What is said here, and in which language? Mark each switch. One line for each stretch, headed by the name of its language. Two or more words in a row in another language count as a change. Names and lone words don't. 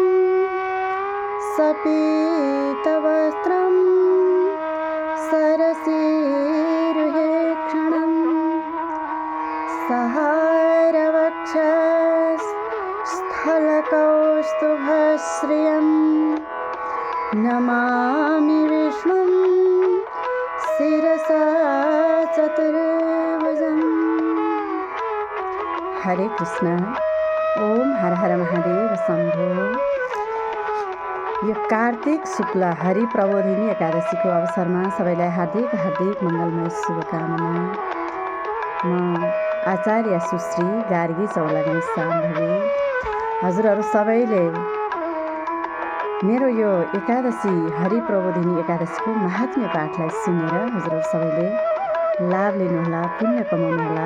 Sanskrit: सपीतवस्त्रं सरसीरुहेक्षणं सहारवक्षस्थलकौस्तुभश्रियं नमामि विष्णुं शिरसा चतुर्भुजम्। हरे कृष्ण। ओम हर हर महादेव शंभो।
Nepali: यो कार्तिक शुक्ल हरि प्रबोधिनी एकादशीको अवसरमा सबैलाई हार्दिक हार्दिक मङ्गलमय शुभकामना। म आचार्य सुश्री गार्गी चौलागाई साम्भवी हजुरहरू सबैले मेरो यो एकादशी हरि प्रबोधिनी एकादशीको महात्म्य पाठलाई सुनेर हजुरहरू सबैले लाभ लिनुहोला, पुण्य कमाउनुहोला।